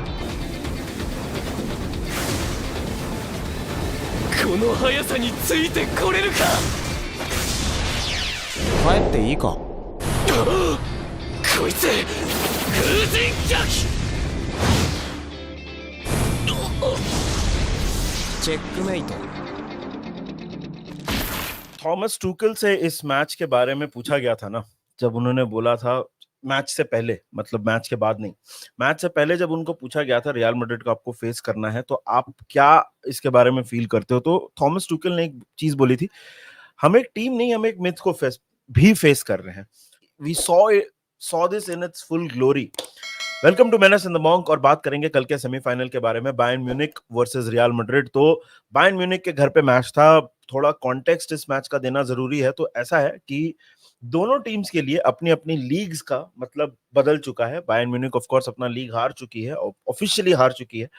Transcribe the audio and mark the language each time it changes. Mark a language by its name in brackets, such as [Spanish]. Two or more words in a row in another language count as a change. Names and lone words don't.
[Japanese] この速さについてこれるか。帰っていいか。こいつ風神逆。チェックメイト。 [Hindi] थॉमस टूकल से इस मैच के बारे में पूछा गया था ना, जब उन्होंने बोला था मैच से पहले, मतलब मैच के बाद नहीं, मैच से पहले जब उनको पूछा गया था रियल मैड्रिड को आपको फेस करना है तो आप क्या इसके बारे में फील करते हो, तो थॉमस टूकल ने एक चीज बोली थी, हम एक टीम नहीं, हम एक मिथ को फेस कर रहे हैं. [English] We saw this in its full glory. Welcome to menace in the monk. [Hindi] और बात करेंगे कल के सेमीफाइनल के बारे में, बायर्न म्यूनिख वर्सेस रियल मैड्रिड. तो बायर्न म्यूनिख के घर पे मैच था, थोड़ा कॉन्टेक्स्ट इस मैच का देना जरूरी है. तो ऐसा है कि दोनों टीम्स के लिए अपनी अपनी लीग्स का मतलब बदल चुका है. बायर्न म्यूनिख [English] of course [Hindi] अपना लीग हार चुकी है, ऑफिशियली हार चुकी है.